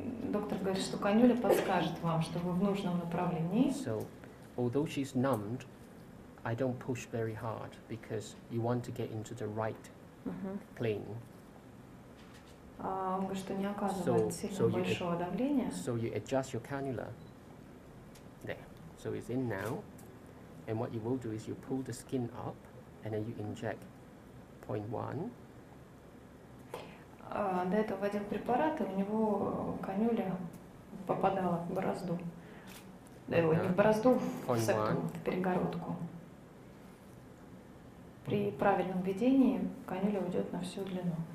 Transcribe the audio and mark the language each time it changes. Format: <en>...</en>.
<ru>Доктор говорит, что канюля подскажет вам, что вы в нужном направлении.</ru> <en>So, although she's numbed, I don't push very hard because you want to get into the right plane.</en> <ru>Он говорит, что не оказывает сильно большого давления.</ru> <en>So you adjust your cannula. There. So it's in now. And what you will do is you pull the skin up and then you inject 0.1.</en> <ru>До этого вводил препарат, и у него канюля попадала в борозду. Не в борозду, в сектум, в перегородку. При правильном введении канюля уйдет на всю длину.</ru>